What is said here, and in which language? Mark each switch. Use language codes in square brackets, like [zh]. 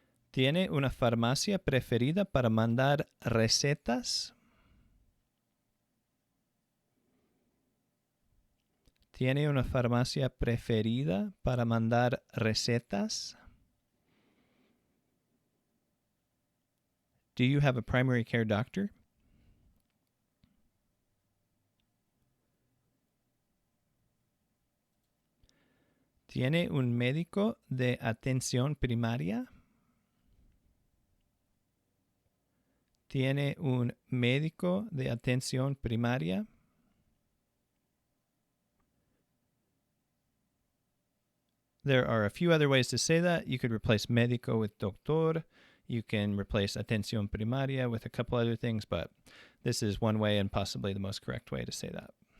[es] ¿Tiene una farmacia preferida para mandar recetas? ¿Tiene una farmacia preferida para mandar recetas? [en] Do you have a primary care doctor? [es] ¿Tiene un médico de atención primaria? Tiene un médico de atención primaria. [en] There are a few other ways to say that. You could replace médico with doctor. You can replace atención primaria with a couple other things, but this is one way and possibly the most correct way to say that.